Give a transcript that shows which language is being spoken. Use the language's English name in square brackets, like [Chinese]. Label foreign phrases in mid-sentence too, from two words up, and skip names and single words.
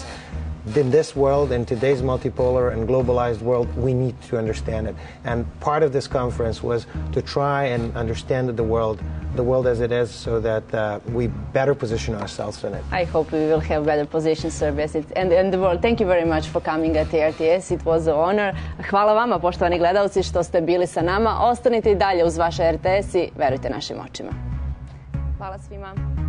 [English] In this world, in today's multipolar and globalized world, we need to understand it. And part of this conference was to try and understand the world as it is, so that we better position ourselves in it. I hope we will have better position Serbia and the world. Thank you very much for coming at RTS. It was an honor. [Serbian] Hvala vama, poštovani gledalci, što ste bili sa nama. Ostanite i dalje uz vaše RTS i verujte našim očima. Hvala svima.